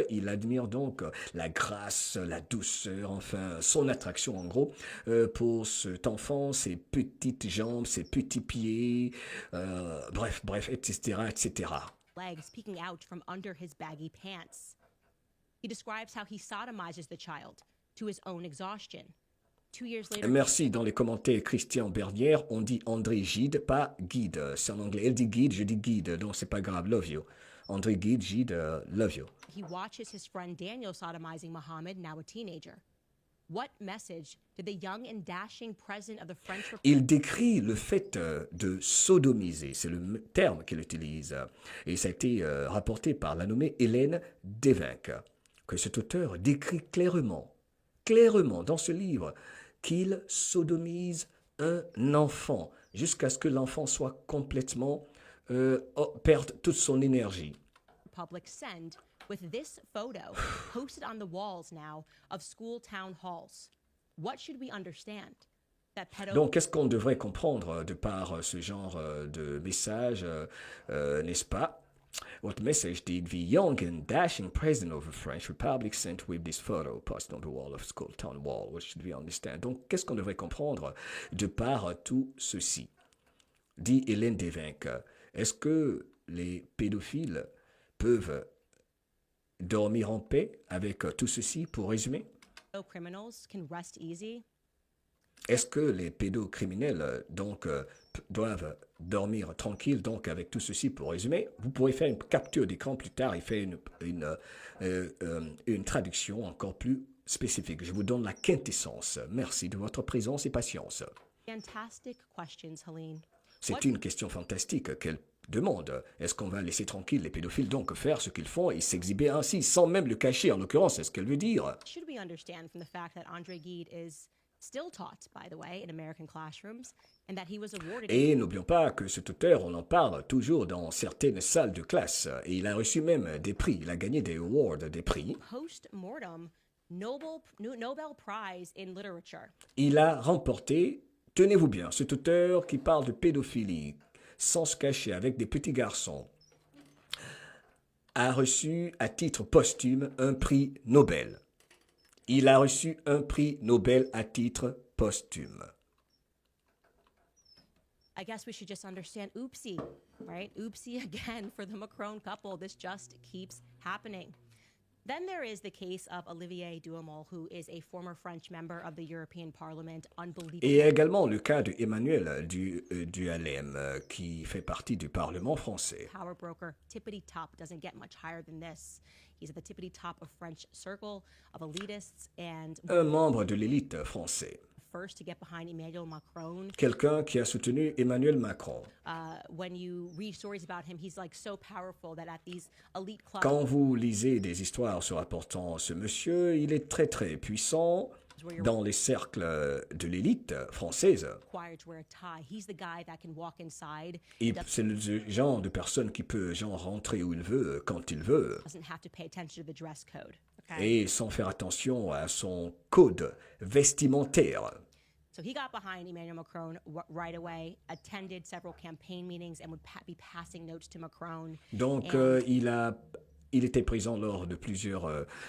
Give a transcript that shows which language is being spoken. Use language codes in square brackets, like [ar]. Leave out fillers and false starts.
[fr] Il admire donc la grâce, la douceur, enfin son attraction en gros pour cet enfant, ses petites jambes, ses petits pieds, bref, etc., etc. [en] legs peeking out from under his baggy pants. He describes how he sodomizes the child to his own exhaustion. 2 years later, [fr] Merci. Dans les commentaires, Christian Bernière, on dit André Gide, pas Guide. C'est en anglais. Elle dit Guide, je dis Guide. Donc, c'est pas grave. [en] Love you. [fr] André Gide, Gide, [en] love you. he watches his friend Daniel sodomizing Muhammad, now a teenager. What message did the young and dashing president of the French Republic [fr] Il décrit le fait de sodomiser. C'est le terme qu'il utilise. Et ça a été rapporté par la nommée Hélène Devinck, que cet auteur décrit clairement dans ce livre, qu'il sodomise un enfant jusqu'à ce que l'enfant soit complètement perde toute son énergie. [en] send with this photo posted on the walls now of school town halls? What should we understand? That [fr] Donc, qu'est-ce qu'on devrait comprendre de par ce genre de message, n'est-ce pas? [en] What message did the young and dashing president of the French Republic send with this photo posted on the wall of school town hall? What should we understand? [fr] Donc, qu'est-ce qu'on devrait comprendre de par tout ceci? Dit Hélène Devinck. Est-ce que les pédophiles peuvent dormir en paix avec tout ceci, pour résumer? [en] criminals can rest easy? [fr] Est-ce que les pédocriminels donc doivent dormir tranquilles? Donc avec tout ceci, pour résumer, vous pourrez faire une capture d'écran plus tard et faire une traduction encore plus spécifique. Je vous donne la quintessence. Merci de votre présence et patience. [en] Fantastic questions, Helene. [fr] C'est une question fantastique qu'elle demande. Est-ce qu'on va laisser tranquille les pédophiles donc faire ce qu'ils font et s'exhiber ainsi, sans même le cacher en l'occurrence? C'est ce qu'elle veut dire. [en] Should we understand from the fact that André Gide is still taught, by the way, in American classrooms, and that he was awarded [fr] Et n'oublions pas que cet auteur, on en parle toujours dans certaines salles de classe. Et il a reçu même des prix. Il a gagné des awards, des prix. [en] post-mortem Nobel Prize in Literature. [fr] Il a remporté, tenez-vous bien, cet auteur qui parle de pédophilie, sans se cacher, avec des petits garçons, a reçu à titre posthume un prix Nobel. Il a reçu un prix Nobel à titre posthume. [en] I guess we should just understand oopsie, right? Oopsie again for the Macron couple. This just keeps happening. Then there is the case of Olivier Duhamel, who is a former French member of the European Parliament. Unbelievable. [fr] Et également le cas de Emmanuel Duhalem, qui fait partie du Parlement français. [en] Power broker, tippity top, doesn't get much higher than this. He's at the tippity top of French circle of elitists and [fr] Un membre de l'élite français. [en] first to get behind Emmanuel Macron. [fr] Quelqu'un qui a soutenu Emmanuel Macron. [en] When you read stories about him, he's like so powerful that at these elite clubs, [fr] Quand vous lisez des histoires se rapportant ce monsieur, il est très très puissant dans les cercles de l'élite française. [en] required to wear a tie. He's the guy that can walk inside, [fr] Et c'est le genre de personne qui peut genre rentrer où il veut, quand il veut, [en] doesn't have to pay attention to the dress code. Okay? [fr] et sans faire attention à son code vestimentaire. [en] So he got behind Emmanuel Macron right away, attended several campaign meetings, and would be passing notes to Macron. [fr] Donc il était présent lors de plusieurs